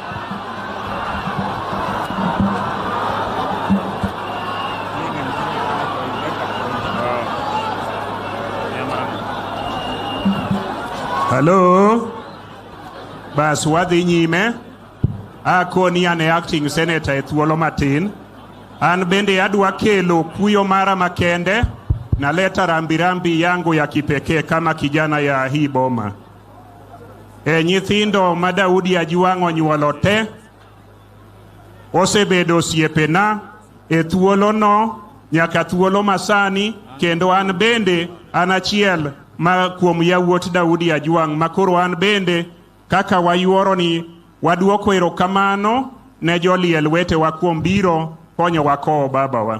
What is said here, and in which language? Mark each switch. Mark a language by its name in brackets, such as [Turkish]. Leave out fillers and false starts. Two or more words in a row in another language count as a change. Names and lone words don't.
[English] Hello. [Luo (Kenya and Tanzania)] Bas wadhi nyime akoni ane [English] acting senator [Luo (Kenya and Tanzania)] e thuolo matin an bende adwa kelo kuyo mara makende [Swahili] na leta rambirambi yangu ya kipekee kama kijana ya hii boma [Luo (Kenya and Tanzania)] nyithindo ma Daudi Ajwang' onyuolo te osebedo osiepena e thuolo no nyaka thuolo masani kendo an bende an achiel ma kuom yawuot Daudi Ajwang' makoro an bende kaka wayuoro ni waduoko erokamano ne joliel wetewa kuom biro konyo wako babawa.